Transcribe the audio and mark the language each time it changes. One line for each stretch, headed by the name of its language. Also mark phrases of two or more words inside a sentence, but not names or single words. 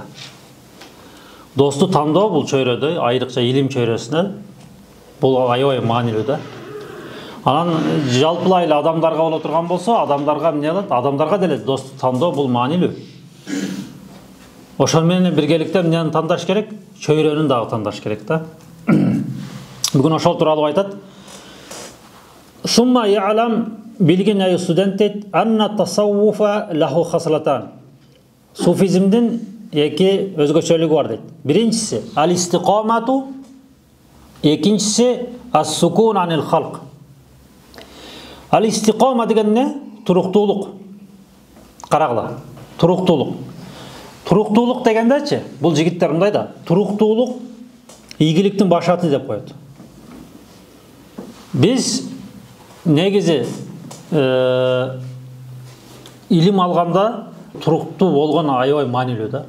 Kyrgyz: Досту тандоо бул чөйрөдө, айрыкча илим чөйрөсүндө бул аябай маанилүү да. Анан жалпылай эле адамдарга боло турган болсо, адамдарга эмне кылат? Адамдарга деле досту тандоо бул маанилүү. Ошол менен биргеликте эмнени тандаш керек? Чөйрөнүн дагы тандаш керек да. Бүгүн ошол тууралуу айтат.
Arabic: ثم اعلم
Kyrgyz: билгин ай студент дейт
Arabic: أن التصوف له خصلتان.
Kyrgyz: Sufizmdin эки өзгөчөлүгү бар дейт. Биринчиси al-istiqamatu, экинчиси
Arabic: السكون عن الخلق.
Kyrgyz: Al-istiqama деген эмне? Туруктуулук. Карагыла. Туруктуулук. Туруктуулук дегендечи, бул жигиттер мындай да, туруктуулук ийгиликтин башаты деп коет. Биз негизи илим алганда туруктуу болгон аябай маанилүү да.